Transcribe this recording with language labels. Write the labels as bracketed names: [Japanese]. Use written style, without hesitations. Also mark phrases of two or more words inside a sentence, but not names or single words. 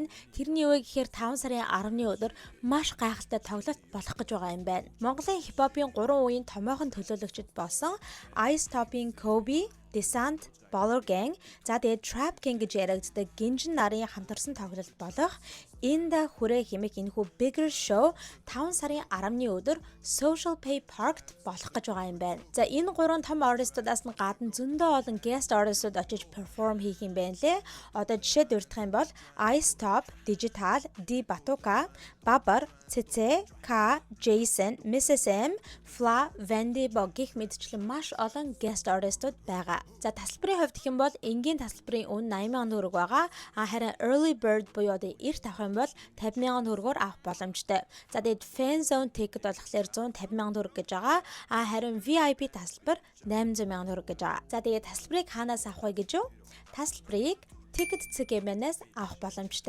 [Mongolian] Тэрний юу гэхээр 5 сарын 10-ны өдөр маш гайхалтай тоглолт болох гэж байгаа юм байна. Монголын хип-хопын 3 үеийн томоохон төлөөлөгчд болсон Ice Top-ийн Kobe, Descent, Baller Gang, за тэгээд Trap King гэж яригддаг Гинжин нарын хамтарсан тоглолт болох энэ хүрээ хэмээх энэхүү [English] bigger show [Mongolian] 5 сарын 10-ны өдөр Social Pay Park-т болох гэж байгаа юм байна. За энэ гурван том артистуудаас нь гадна зөндөө олон [English] guest artistууд [Mongolian] очиж perform хийх юм байна лээ. Одоо жишээ дурдах юм бол Ice Top, Digital, D Batuka, Babar, CC, K, Jason, Mrs M, Fla, Vandy Bo гэх мэтчлэн маш олон [English] guest artistууд [Mongolian] байгаа. За тасалбарын хувьд гэх юм бол энгийн тасалбарын үн 80,000 төгрөг байгаа. Харин [English] early bird [Mongolian] буюу одоо эрт авах юм бол 50,000 төгрөгөөр авах боломжтой. За тэгээд [English] fan zone ticket [Mongolian] болохоор 150,000 төгрөг гэж байгаа. Харин VIP тасалбар 800,000 төгрөг гэж байгаа. За тэгээд тасалбарыг хаанаас авах вэ гэж юу? Тасалбарыг Ticket CG-ээс авах боломжтой.